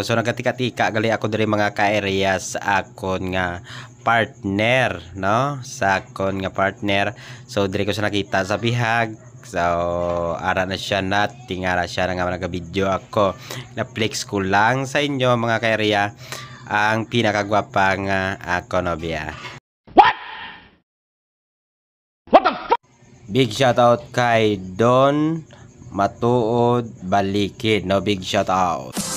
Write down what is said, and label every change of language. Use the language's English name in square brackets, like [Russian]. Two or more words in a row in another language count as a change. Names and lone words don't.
[Hiligaynon] So nagatika-tika gali ako dire, mga ka-area, sa akon nga partner, no? Sa akon nga partner. So dire ko sa nakita sa bihag. So ara na siya, natingala siya nga man naga-video ako. Na-flex ko lang sa inyo, mga ka-area, ang pinakagwapa nga ako nobya. [English] Big shout out kay Don Matuod Balikid, no? Big shout out.